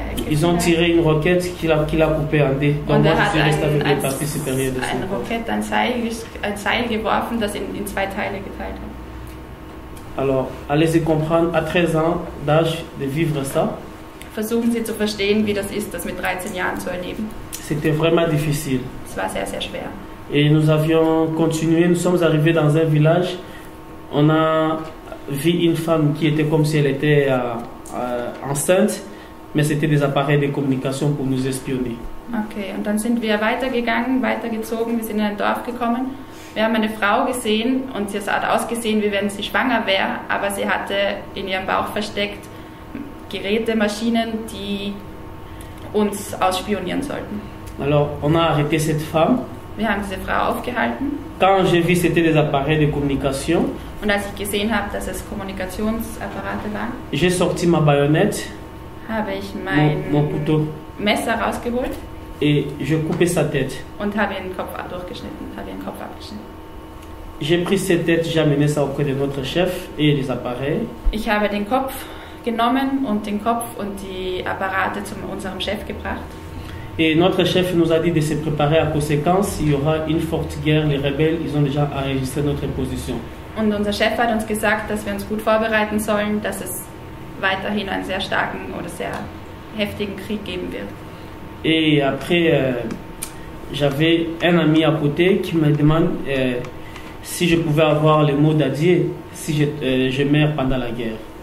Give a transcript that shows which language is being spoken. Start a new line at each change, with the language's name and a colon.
French: ils ont tiré une roquette qui l'a coupé en deux. Donc moi je suis resté avec les parties supérieures de son corps.
German: Roquette, ein Seil geworfen, das in zwei Teile geteilt hat.
French: Alors, allez-y comprendre, à 13 ans d'âge, de vivre ça.
German: Versuchen Sie zu verstehen, wie das ist, das mit 13 Jahren zu erleben.
French: C'était vraiment difficile.
German: Es war sehr, sehr schwer.
French: Et nous avions continué, nous sommes arrivés dans un village, on a vu une femme qui était comme si elle était enceinte, mais c'était des appareils de communication pour nous espionner.
German: Okay, und dann sind wir weitergezogen, wir sind in ein Dorf gekommen. Wir haben eine Frau gesehen und sie hat ausgesehen, wie wenn sie schwanger wäre, aber sie hatte in ihrem Bauch versteckt Geräte, Maschinen, die uns ausspionieren sollten.
French: Alors, on a arrêté cette femme.
German: Wir haben diese Frau aufgehalten.
French: Quand j'ai vu c'était des appareils de communication,
German: und als ich gesehen habe, dass es Kommunikationsapparate waren,
French: j'ai sorti ma baïonnette,
German: habe ich mein
French: mon couteau,
German: Messer rausgeholt
French: et je coupais sa tête.
German: Und habe ihren Kopf durchgeschnitten, habe ihren Kopf abgeschnitten.
French: J'ai pris cette tête, j'ai amené ça auprès de notre chef et les appareils.
German: Ich habe den Kopf genommen und den Kopf und die Apparate zu unserem Chef gebracht.
French: Et notre chef nous a dit de se préparer à conséquence, il y aura une forte guerre, les rebelles, ils ont déjà enregistré notre position.
German: Und unser Chef hat uns gesagt, dass wir uns gut vorbereiten sollen, dass es weiterhin einen sehr starken oder sehr heftigen Krieg geben wird.
French: Et après, j'avais un ami à côté qui me demande si je pouvais avoir le mot d'adieu si je meurs pendant la guerre.